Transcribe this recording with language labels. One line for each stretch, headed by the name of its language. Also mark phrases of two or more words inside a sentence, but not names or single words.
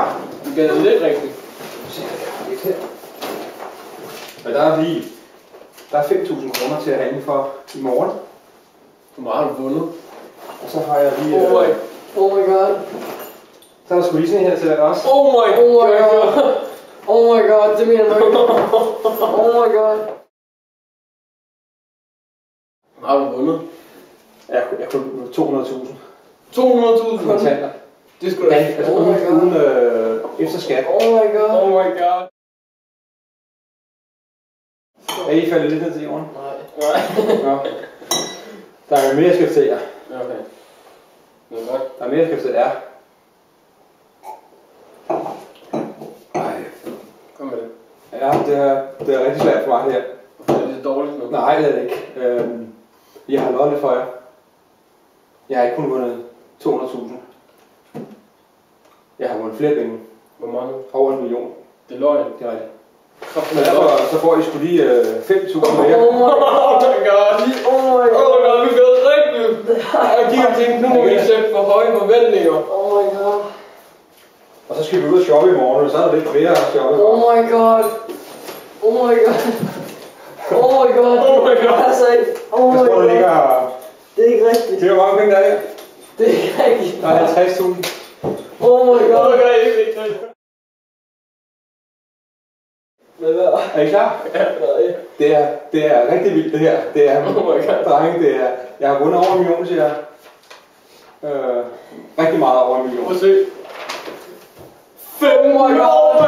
Danish: Det gælder lidt rigtigt. Og der er 5.000 kroner til at handle for i morgen. Hvor meget har du vundet? Og så har jeg lige...
English: Oh my god.
Danish: Så er der sgu lige sådan her til dig også.
English: Oh my god. Oh my god,
Danish: det mener du ikke.
English: Oh my god.
Danish: Hvad har du vundet? Jeg kunne 200.000. 200.000? Kontanter. Det skulle da ikke. Altså uden efter skat.
English: Oh my god. Oh my god.
Danish: Er I faldet lidt ned til jorden? Nej. Nå. Der er mere, jeg skal fortælle jer. Okay. Det er godt. Der er mere, jeg skal fortælle jer. Nej. Kom med det. Ja, det er rigtig svært for mig her. Hvorfor er det dårligt nu? Nej, det er det ikke. Jeg har lovet lidt for jer. Jeg har ikke kun vundet 200.000. Jeg har vundet flere penge. Hvor mange? Over 1 million. Det er løgn. Det er rigtigt. Men derfor så får I sgu lige 5.000 mere.
English: Oh my god. Oh my god,
Danish: vi gør det rigtigt. Jeg gik og tænkte, nu må vi sætte for høje forventninger.
English: Oh my god.
Danish: Og så skal vi ud og shoppe i morgen, og så er der lidt flere at shoppe.
English: Oh my god. Oh my god. Oh my god. Oh my god. Altså, oh my god.
Danish: Det er ikke rigtigt. Det er hvor mange penge der er her. Det er ikke rigtigt. Der er 50.000.
English: Oh my god. Oh my god,
Danish: det er ikke rigtigt. Er I klar? Ja. Det er rigtig vildt det her. Det er, drenge, jeg har vundet over 1 million, siger jeg. Rigtig meget over 1 million. Prøv at se. 5 millioner! Fuck!